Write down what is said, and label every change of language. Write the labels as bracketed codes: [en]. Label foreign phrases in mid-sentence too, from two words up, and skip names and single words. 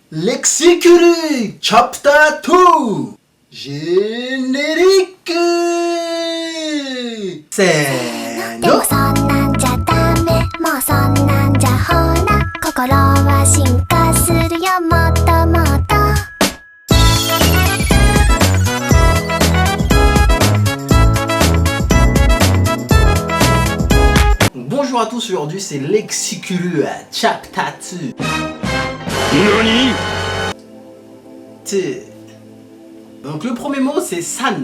[fr] Lexicuru Chapter 2 Générique. C'est [ja] でもそんなんじゃダメもうそんなんじゃほら心は進化するよもっともっと [fr] Bonjour à tous, aujourd'hui c'est Lexicuru Chapter 2. NANI? Donc le premier mot c'est san.